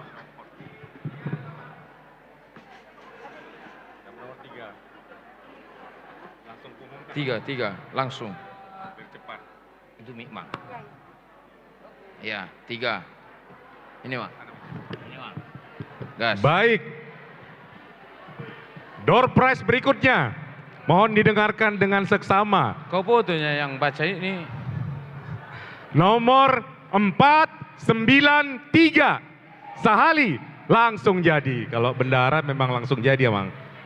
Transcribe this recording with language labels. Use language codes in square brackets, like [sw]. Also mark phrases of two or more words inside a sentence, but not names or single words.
[id] Tiga langsung. Cepat. Itu Mang. Ya 3. Ini Mang. Ini Mang. Gas. Baik. [en] Door prize [id] berikutnya. Mohon didengarkan dengan seksama. Kau fotonya yang baca ini. Nomor 493. Sahali langsung jadi. Kalau bendahara memang langsung jadi ya Mang.